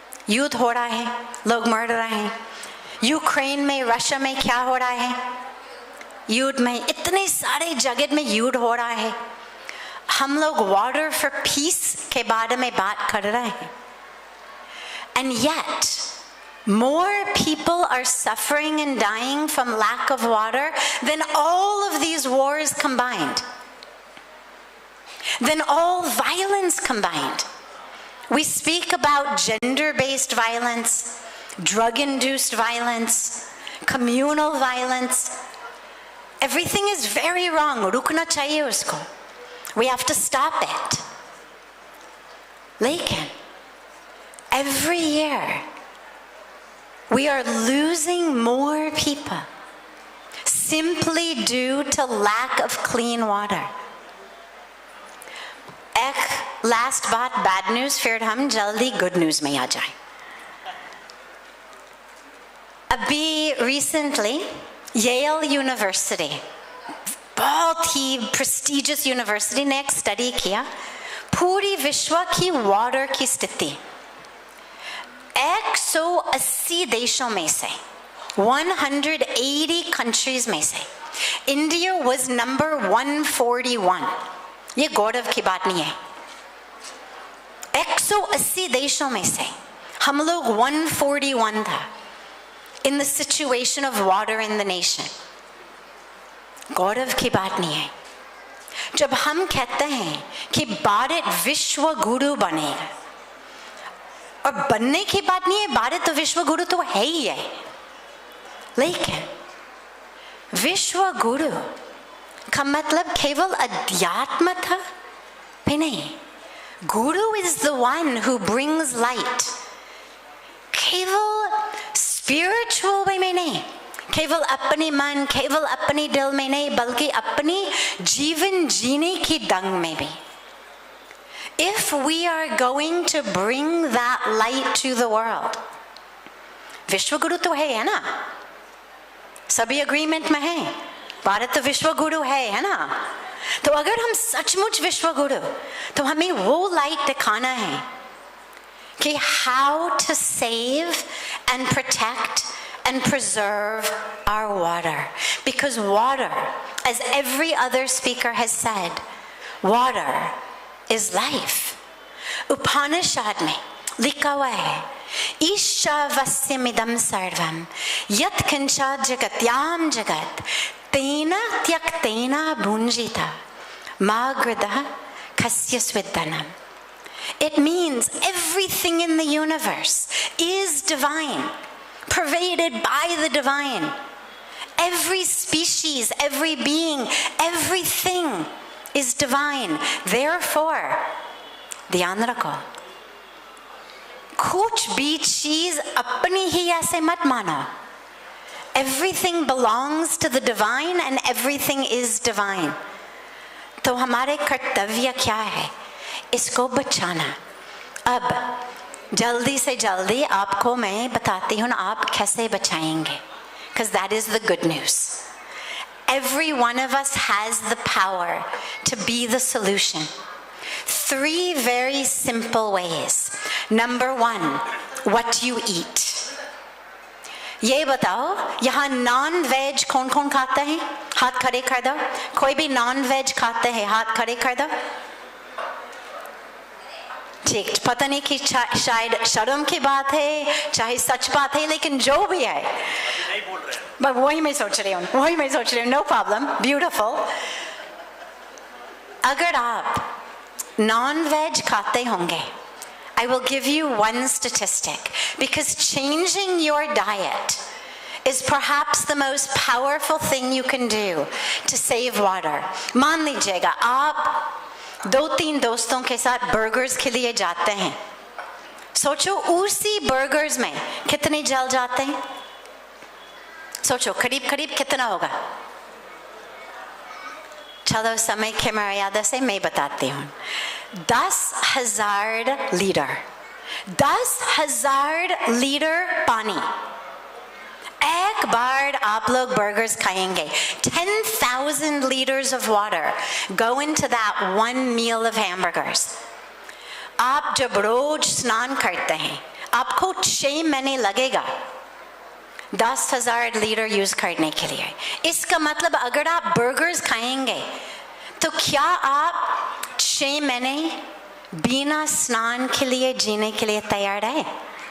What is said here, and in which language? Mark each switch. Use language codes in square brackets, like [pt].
[hi] युद्ध हो रहा है, लोग मर रहे हैं. यूक्रेन में, रशिया में क्या हो रहा है? युद्ध में, इतने सारे जगह में युद्ध हो रहा है. हम लोग वाटर फॉर पीस के बारे में बात कर रहे हैं. [en] And yet, more people are suffering and dying from lack of water than all of these wars combined, than all violence combined. We speak about gender-based violence, drug-induced violence, communal violence. Everything is very wrong. [hi] रुकना चाहिए उसको. [en] We have to stop it. लेकिन every year we are losing more people simply due to lack of clean water. [hi] एक last बात, bad news, फिर हम जल्दी good news में आ जाए. अभी recently Yale University, बहुत ही prestigious university, ने एक study किया पूरी विश्व की water की स्थिति. 180 देशों में से, 180 countries में से [en] India was number 141. [hi] ये गौरव की बात नहीं है. 180 देशों में से हम लोग 141 था [en] in the situation of water in the nation. [hi] गौरव की बात नहीं है. जब हम कहते हैं कि भारत विश्व गुरु बनेगा, और बनने की बात नहीं है, भारत तो विश्व गुरु तो है ही है, लेकिन विश्व गुरु का मतलब केवल अध्यात्म था भी नहीं. [en] Guru is the one who brings light. [hi] केवल spiritual way में नहीं, केवल अपने मन, केवल अपने दिल में नहीं, बल्कि अपनी जीवन जीने की ढंग में भी. [en] If we are going to bring that light to the world, [hi] विश्व गुरु तो है ना? सभी agreement में है, भारत तो विश्व गुरु है ना? तो अगर हम सचमुच विश्व गुरु, तो हमें वो लाइट दिखाना है कि [en] how to save and protect and preserve our water. Because water, as every other speaker has said, water is life. [sa] Upanishad [hi] में लिखा हुआ है, [sa] ईशावास्यमिदं सर्वं यत् किंचित् जगत्यां जगत् तेन त्यक्तेन भुञ्जीता मा गृधः कस्य स्विद्दनम्. [en] It means everything in the universe is divine, pervaded by the divine. Every species, every being, everything is divine. [hi] Therefore, ध्यान रखो, कुछ भी चीज अपनी ही ऐसे मत मानो. [en] Everything belongs to the divine and everything is divine. [hi] तो हमारे कर्तव्य क्या है? इसको बचाना. अब जल्दी से जल्दी आपको मैं बताती हूँ आप कैसे बचाएंगे, [en] because that is the good news. Every one of us has the power to be the solution. 3 very simple ways. Number 1, what you eat. [hi] ये बताओ, यहाँ नॉन वेज कौन कौन खाता है? हाथ खड़े कर दो. कोई भी नॉन वेज खाते हैं, हाथ खड़े कर दो. ठीक, पता नहीं कि शायद शर्म की बात है, चाहे सच बात है, लेकिन जो भी है, बस वही मैं सोच रही हूँ. [en] No problem, beautiful. [hi] अगर आप नॉन वेज खाते होंगे, [en] I will give you one statistic, because changing your diet is perhaps the most powerful thing you can do to save water. [hi] मान लीजिएगा आप 2-3 दोस्तों के साथ बर्गर्स के लिए जाते हैं. सोचो उसी बर्गर्स में कितने जल जाते हैं. सोचो करीब करीब कितना होगा. चलो समय की मर्यादा से मैं बताती हूँ. 10,000 लीटर, 10,000 लीटर पानी. एक बार आप लोग बर्गर्स खाएंगे, [en] 10,000 liters of water go into that one meal of hamburgers. [hi] आप जब रोज स्नान करते हैं, आपको 6 महीने लगेगा 10,000 लीटर यूज करने के लिए. इसका मतलब अगर आप बर्गर्स खाएंगे, तो क्या आप 6 महीने बिना स्नान के लिए जीने के लिए तैयार है?